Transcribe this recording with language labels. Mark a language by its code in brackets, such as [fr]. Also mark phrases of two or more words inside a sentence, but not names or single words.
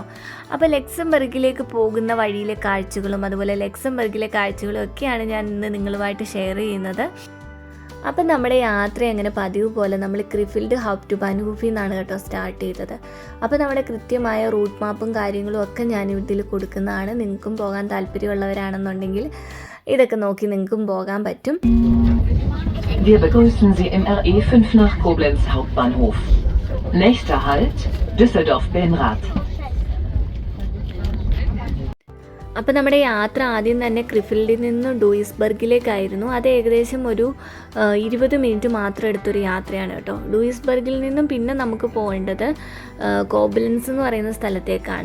[ml] അപ്പോൾ ലക്സംബർഗിലേക്ക് പോകുന്ന വഴിയിലെ കാഴ്ചകളും അതുപോലെ ലക്സംബർഗിലെ കാഴ്ചകളും ഒക്കെയാണ് ഞാൻ ഇന്ന് നിങ്ങളുമായിട്ട് ഷെയർ ചെയ്യുന്നത്. അപ്പം നമ്മുടെ യാത്ര അങ്ങനെ പതിവ് പോലെ നമ്മൾ ക്രിഫിൽഡ് ഹൗപ്റ്റ് ബാൻഹൂഫിൽ നിന്നാണ് കേട്ടോ സ്റ്റാർട്ട് ചെയ്തത്. അപ്പോൾ നമ്മുടെ കൃത്യമായ [en] route map [ml] കാര്യങ്ങളും ഒക്കെ ഞാൻ ഇതിൽ കൊടുക്കുന്നതാണ്. നിങ്ങൾക്കും പോകാൻ താല്പര്യമുള്ളവരാണെന്നുണ്ടെങ്കിൽ ഇതൊക്കെ നോക്കി നിങ്ങൾക്കും പോകാൻ പറ്റും. [de] Wir begrüßen Sie im RE5 nach Koblenz Hauptbahnhof. Nächster Halt Düsseldorf-Benrath. [ml] അപ്പോൾ നമ്മുടെ യാത്ര ആദ്യം തന്നെ ക്രിഫിൽഡിൽ നിന്ന് ഡൂയിസ്ബർഗിലേക്കായിരുന്നു. അത് ഏകദേശം ഒരു 20 മിനിറ്റ് മാത്രം എടുത്തൊരു യാത്രയാണ് കേട്ടോ. ഡൂയിസ്ബർഗിൽ നിന്നും പിന്നെ നമുക്ക് പോകേണ്ടത് കോബലൻസ് എന്ന് പറയുന്ന സ്ഥലത്തേക്കാണ്.